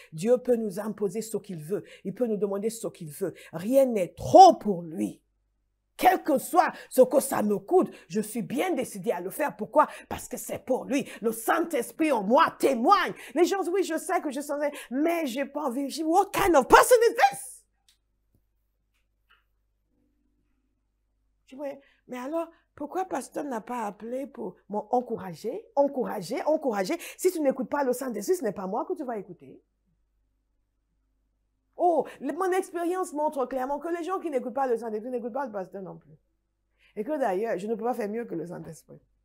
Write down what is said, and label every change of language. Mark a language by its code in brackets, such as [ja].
[fr] Dieu peut nous imposer ce qu'il veut. Il peut nous demander ce qu'il veut. Rien n'est trop pour lui. Quel que soit ce que ça me coûte, je suis bien décidé à le faire. Pourquoi? Parce que c'est pour lui. Le Saint-Esprit en moi témoigne. Les gens disent, oui, je sais que je suis censé, mais j'ai pas envie. Je dis, [en] what kind of person is this? [fr] Je dis, mais alors, pourquoi pasteur n'a pas appelé pour m'encourager, encourager? Si tu n'écoutes pas le Saint-Esprit, ce n'est pas moi que tu vas écouter. Oh, mon expérience montre clairement que les gens qui n'écoutent pas le Saint-Esprit n'écoutent pas le pasteur non plus. Et que d'ailleurs, je ne peux pas faire mieux que le Saint-Esprit.